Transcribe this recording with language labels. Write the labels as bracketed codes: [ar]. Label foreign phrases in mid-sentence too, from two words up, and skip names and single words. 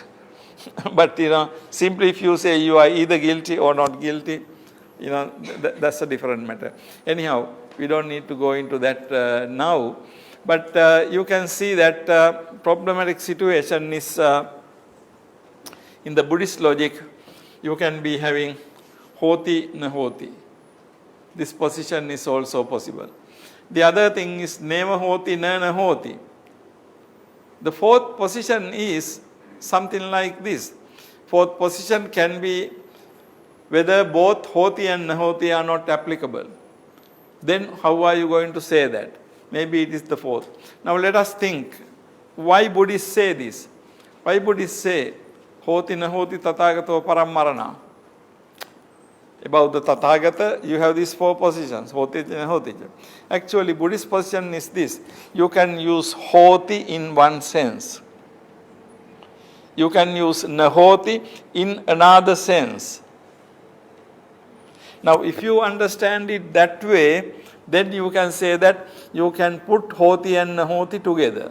[en] But simply if you say you are either guilty or not guilty, that's a different matter. Anyhow, we don't need to go into that now. But you can see that problematic situation is in the Buddhist logic. You can be having [pi] hoti na hoti. [en] This position is also possible. The other thing is [pi] nema hoti na hoti. [en] The 4th position is something like this. 4th position can be whether both hoti and nahoti are not applicable. Then how are you going to say that? Maybe it is the 4th. Now let us think, why Buddhists say this? Why Buddhists say [pi] hoti nahoti tathagato parammarana? [en] About the Tathagata, you have these 4 positions, [pi] hoti nahoti. [en] Actually, Buddhist position is this. You can use hoti in one sense. You can use nahoti in another sense. Now, if you understand it that way, then you can say that you can put hoti and nahoti together.